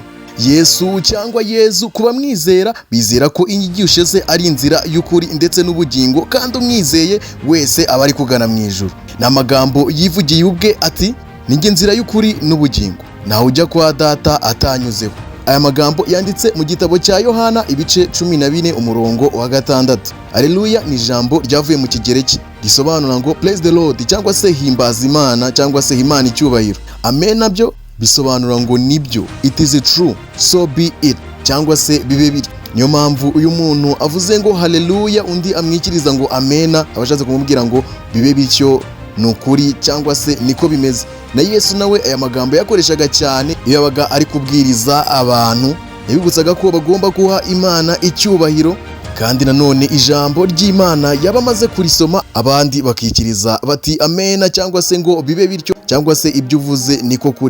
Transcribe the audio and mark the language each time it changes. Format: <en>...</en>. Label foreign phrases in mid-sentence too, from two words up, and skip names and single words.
<rw>Yesu cyangwa Yezu kuba mwizera bizera ko inyigisho ze ari inzira y'ukuri ndetse n'ubugingo kandi umwizeye wese aba ari kugana mu ijuru. Ni amagambo yivugiye ubwe ati ninjye nzira y'ukuri n'ubugingo ntawe ujya kwa data atanyuzeho. Aya magambo yanditse mu gitabo cya Yohana ibice 14 umurongo wa 6. Haleluya ni ijambo ryavuye mu kigereki risobanura ngo</rw> <en>praise the Lord</en> <rw>cyangwa se himbaza Imana cyangwa se Imana icyubahiro. Amen nabyo bisobanura ngo nibyo,</rw> <en>it is true, so be it</en> <rw>cyangwa se bibe biri. Niyo mpamvu uyu muntu avuze ngo haleluya undi amwikiriza ngo amena, abashatse kumubwira ngo bibe bityo nukuri cyangwa se niko bimeze. Na Yesu nawe aya magambo yakoreshaga cyane iyo yabaga ari kubwiriza abantu, yabibutsaga ko bagomba guha Imana icyubahiro kandi nanone ijambo ry'Imana yabamaze kurisoma abandi bakikiriza bati amena cyangwa se ngo bibe bityo cyangwa se ibyo uvuze niko kuri.</rw>